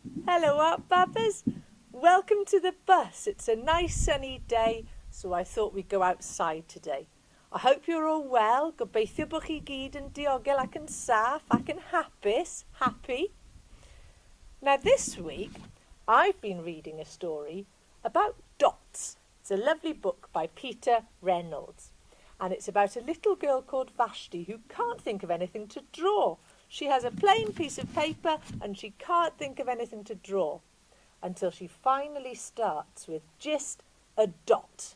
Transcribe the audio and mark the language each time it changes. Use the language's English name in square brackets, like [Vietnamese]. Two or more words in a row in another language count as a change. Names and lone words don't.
[English] Hello Art Babbers, welcome to the bus. It's a nice sunny day, so I thought we'd go outside today. I hope you're all well. [Welsh] Gobeithio bo chi gyd yn diogel ac yn saff ac yn happy. [English] Now this week I've been reading a story about dots. It's a lovely book by Peter Reynolds, and it's about a little girl called Vashti who can't think of anything to draw. She has a plain piece of paper and she can't think of anything to draw until she finally starts with just a dot.